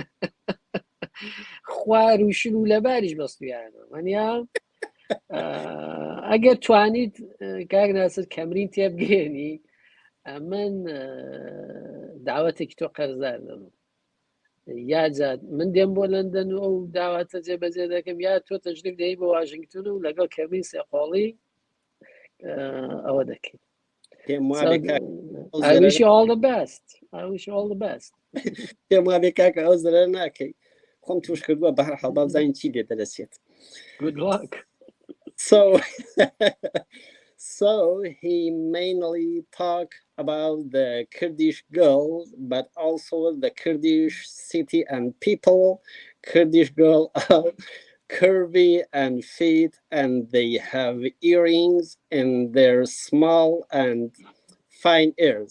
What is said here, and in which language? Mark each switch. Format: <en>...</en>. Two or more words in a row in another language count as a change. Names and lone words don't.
<ckb>خوار و شل و لەباریش بەستویانە وەنیا ئەگەر توانیت کاک ناسر کەمرین تێبگەێنی من داوەتێکی تۆ قەرزدار دەم یا جات من دێم بۆ لەندەن و ئەو داواتە جێبەجێ دەکەم یا تۆ تەشریف دەی بە واشنگتن و لەگەڵ کەمرین سێقۆڵی ئەوە دەکەیت</ckb> <en>I wish you all the best. I wish you all the best.</en> <ckb>پێم وابێ کاکە ئەو زەرەر ناکەی خۆم توش کردووە بە هەر حەڵ بابزانین چی لێ دەرەچێت</ckb> <en>Good luck. So he mainly talked about the Kurdish girls, but also the Kurdish city and people. Kurdish girls are curvy and fit, and they have earrings in their small and fine ears.</en>